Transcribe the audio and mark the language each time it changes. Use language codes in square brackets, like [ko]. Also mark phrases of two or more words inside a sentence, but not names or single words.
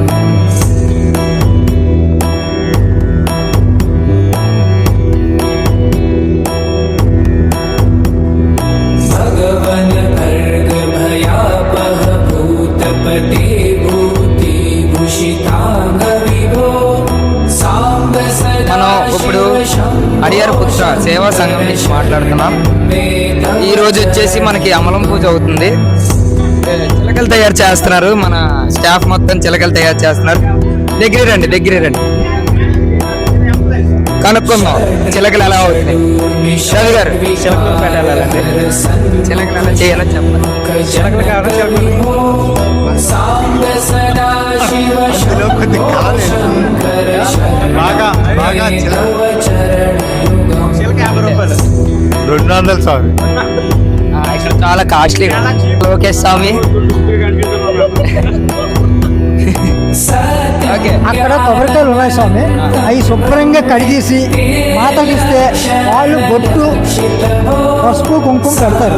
[sa] भगवन् भर्ग भयापह भूतपते भूति भूषितांग विभो साम्ब सदा [te] ఇప్పుడు అడియార్ పుత్ర సేవా సంఘం నుంచి మాట్లాడుతున్నాం. ఈ రోజు వచ్చేసి మనకి అమలం పూజ అవుతుంది. చిలకలు తయారు చేస్తున్నారు. మన స్టాఫ్ మొత్తం చిలకలు తయారు చేస్తున్నారు. దగ్గర రండి కనుక్కుందాం చిలకలు ఎలా అవుతుంది. రవి గారు చిలకలు పెట్టాలండి. చిలకలు ఎలా చేయాలో చెప్పండి. చిలకలు కావాలి. [sa] तव चरणयुगम् [te] 200 స్వామి. ఇక్కడ చాలా కాస్ట్లీ లోకేష్ స్వామి. ఓకే అక్కడ కొబ్బరికాయలు ఉన్నాయి స్వామి. అవి శుభ్రంగా కడిగేసి మాతకిస్తే వాళ్ళు బొట్టు పసుపు కుంకుమ పెడతారు.